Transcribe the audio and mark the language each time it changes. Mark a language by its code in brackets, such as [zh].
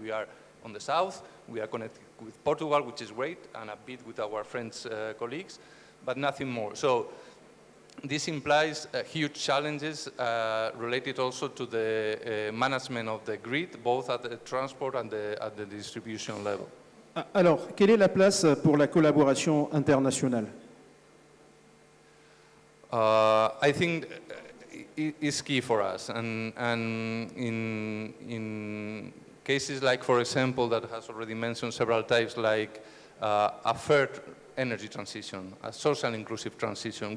[en] We are on the south, we are connected with Portugal, which is great, and a bit with our French colleagues, but nothing more. So this implies huge challenges related also to the management of the grid, both at the transport and at the distribution level. [fr] Alors, quelle est la place pour la collaboration internationale? [en] I think is key for us, and in cases like, for example, that has already mentioned several times, like a fair energy transition, a social inclusive transition.